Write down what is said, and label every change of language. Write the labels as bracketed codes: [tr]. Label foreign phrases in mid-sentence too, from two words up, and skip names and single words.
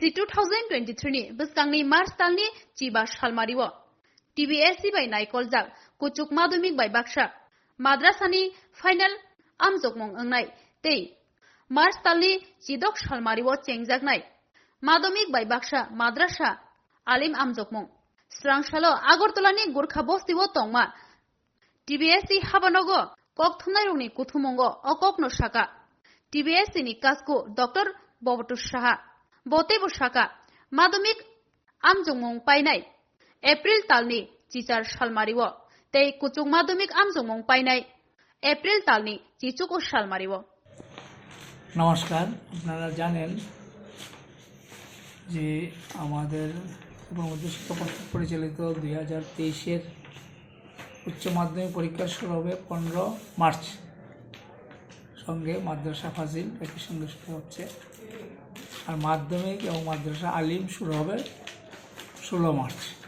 [trp] 2023 ni bwsangni March talni chiba salmariwo TBSC bai naikoljak kuchuk madumik bai baksa madrasani final amjok mong angnai tei March talni chidok salmariwo chengjaknai madumik bai baksa madrasa alim amjok mong Swrangchalo Agortolani Gurkha Bostiwo tongma TBSC habanogo Koktwma ni kuthumongo okokno saka TBSC ni kasko Dr. Bobotu Saha Botebo Saka madumik amjongmong painai April talni chichar salmariwo tei kuchuk madumik amjongmong painai April talni chichuko salmariwo [bn] নমস্কার আপনারা জানেন যে আমাদের শিক্ষা পর্ষদ পরিচালিত 2023-এর উচ্চ মাধ্যমিক পরীক্ষা শুরু হবে 15 মার্চ সঙ্গে মাদ্রাসা ফাজিল একই সঙ্গে শুরু হচ্ছে আর মাধ্যমিক এবং মাদ্রাসা আলিম শুরু হবে 16 মার্চ